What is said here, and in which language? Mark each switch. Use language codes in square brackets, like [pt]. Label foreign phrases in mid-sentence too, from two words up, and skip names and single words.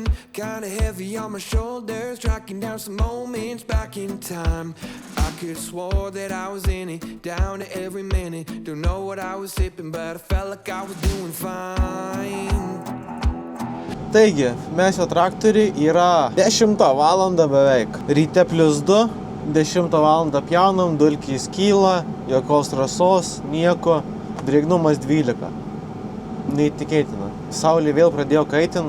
[en] Kinda heavy on my shoulders, tracking down some moments back in time. I could swore that I was in it, down to every minute. Don't know what I was sipping, but I felt like I was doing fine. [lt] Taigi, mes jo traktoriai yra 10 valandą beveik. Ryte +2, 10 valandą pjaunam, dulkės kyla, jokios rasos, nieko. Drėgnumas 12. Neįtikėtina. Saulė vėl pradėjo kaitint.